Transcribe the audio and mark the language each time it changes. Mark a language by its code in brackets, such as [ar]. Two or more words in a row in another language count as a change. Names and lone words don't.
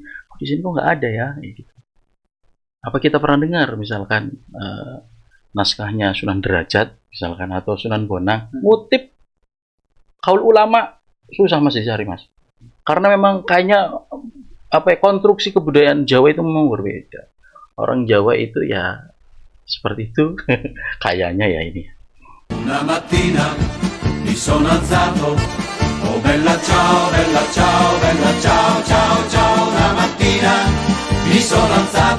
[id] Di sini kok nggak ada ya, gitu. Apa kita pernah dengar misalkan naskahnya Sunan Derajat misalkan atau Sunan Bonang ngutip kaul ulama? Susah masih cari, Mas, karena memang kayaknya konstruksi kebudayaan Jawa itu memang berbeda. Orang Jawa itu ya seperti itu kayaknya ya ini. [it] Una mattina mi sono alzato, oh bella ciao, bella ciao, bella ciao, ciao, ciao. Una mattina mi sono alzato.